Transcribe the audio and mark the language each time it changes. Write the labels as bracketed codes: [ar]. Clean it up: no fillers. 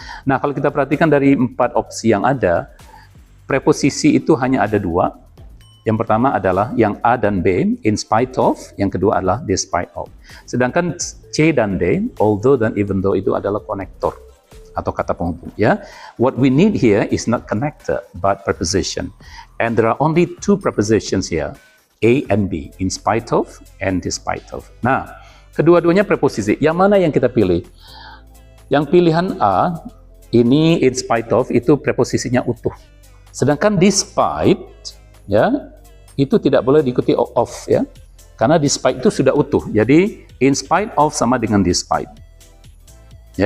[id] Nah, kalau kita perhatikan dari 4 opsi yang ada, preposisi itu hanya ada 2. Yang pertama adalah yang A dan B, in spite of. Yang kedua adalah despite of. Sedangkan C dan D, although dan even though, itu adalah konektor atau kata penghubung. [en] Ya, what we need here is not connector but preposition, and there are only 2 prepositions here, A and B, in spite of and despite of. [id] Nah, kedua-duanya preposisi. Yang mana yang kita pilih? Yang pilihan A ini in spite of itu preposisinya utuh. Sedangkan despite, ya, itu tidak boleh diikuti of, ya, karena despite itu sudah utuh. Jadi in spite of sama dengan despite, ya.